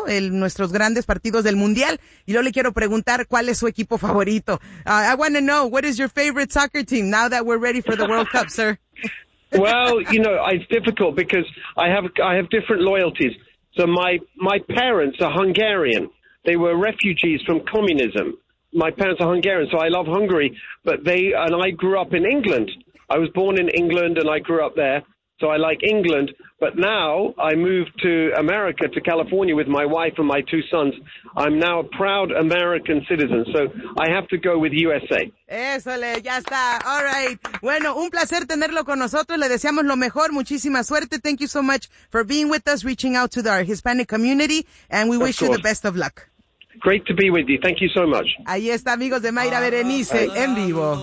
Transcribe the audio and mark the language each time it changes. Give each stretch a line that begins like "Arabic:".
Spanish: Nuestros grandes partidos del mundial. Y luego le quiero preguntar cuál es su equipo favorito.
English: I want to know, what is your favorite soccer team now that we're ready for the World Cup, sir? Well, you know, it's difficult because I have different loyalties. So my parents are Hungarian. They were refugees from communism. My parents are Hungarian, so I love Hungary. And I grew up in England. I was born in England and I grew up there. So I like England, but now I moved to America, to California with my wife and my two sons. I'm now a proud American citizen, so I have to go with USA.
Spanish: Ésole, ya está.
English: All right.
Spanish: Bueno, un placer tenerlo con nosotros. Le deseamos lo mejor. Muchísima suerte.
English: Thank you so much for being with us, reaching out to our Hispanic community, and we wish you the best of luck. Great to be with you. Thank you so much.
Spanish: Ahí está, amigos de Mayra Berenice, en vivo.